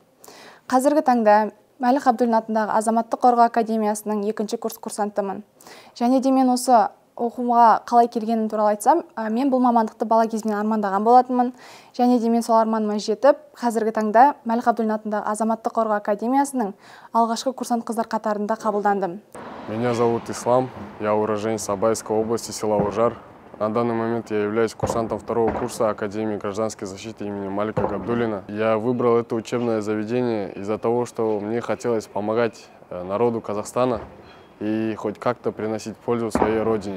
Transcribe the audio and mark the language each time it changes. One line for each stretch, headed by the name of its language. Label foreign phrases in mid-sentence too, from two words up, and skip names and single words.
Kazakh: Қазіргі таңда Мәлік Ғабдуллин атындағы Азаматтық қорғау академиясының 2-ші курс курсантымын. Және де мен осы оқуға қалай келгенім туралы айтсам, мен бұл мамандықты бала кезімнен армандаған болатынмын. Және де мен сол арманыма жетіп, қазіргі таңда Мәлік Ғабдуллин атындағы Азаматтық қорғау академиясының алғашқы курсант қыздар қатарында қабылдандым.
Russian: Меня зовут Ислам, я уроженец Абайской области, села Ужар. На данный момент я являюсь курсантом 2-го курса Академии гражданской защиты имени Малика Габдуллина. Я выбрал это учебное заведение из-за того, что мне хотелось помогать народу Казахстана и хоть как-то приносить пользу своей родине.